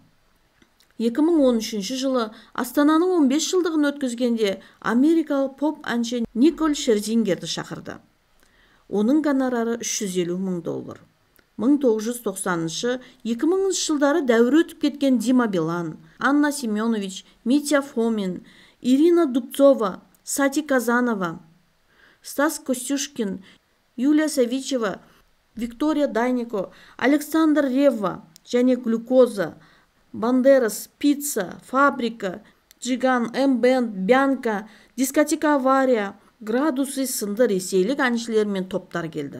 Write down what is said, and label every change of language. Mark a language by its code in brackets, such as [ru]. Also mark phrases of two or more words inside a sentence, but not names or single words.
[kk] 2013 жылы Астананың 15 жылдығын өткізгенде америкалық поп әнші Николь Шерзингерді шақырды. Оның гонорары 350 000 доллар. 1990-2000 жылдары дәуірі өтіп кеткен Дима Билан, Анна Семенович, Митя Фомин, Ирина Дубцова, Сати Казанова, Стас Костюшкин, Юлия Савичева, Виктория Дайнико, Александр Ревва және Глюкоза, Бандерас, Пицца, Фабрика, Джиган, М-бенд, Бянка, Дискотека Авария, Градусы сынды ресейлік әншілер мен топтар келді.